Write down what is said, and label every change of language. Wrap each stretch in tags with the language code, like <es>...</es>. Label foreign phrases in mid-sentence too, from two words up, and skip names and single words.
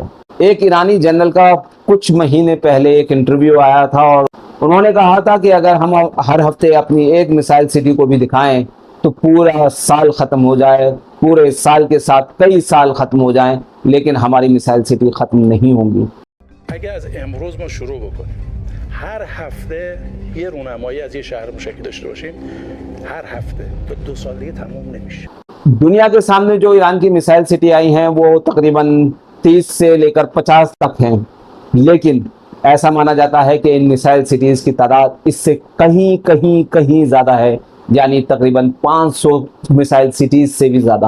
<hi>एक ईरानी जनरल का कुछ महीने पहले एक इंटरव्यू आया था और उन्होंने कहा था कि अगर हम हर हफ्ते अपनी एक</hi> <en>missile city</en> <hi>को भी दिखाएं तो पूरा साल खत्म हो जाए, पूरे साल के साथ कई साल खत्म हो जाएं, लेकिन हमारी</hi> <en>missile city</en> <hi>खत्म नहीं होंगी।</hi> <fa>اگه از امروز ما شروع بکنیم هر هفته یه رونمایی از یه شهر موشکی داشته باشیم، هر هفته تا 2 سال دیگه تموم نمیشه।</fa> <hi>दुनिया के सामने जो ईरान की</hi> <en>missile city</en> <hi>आई हैं वो तकरीबन 30 से लेकर 50 तक हैं, लेकिन ऐसा माना जाता है कि इन</hi> <en>missile cities</en> <hi>की तादाद इससे कहीं कहीं कहीं ज़्यादा है, यानी तकरीबन 500</hi> <en>missile cities</en> <hi>से भी ज़्यादा।</hi>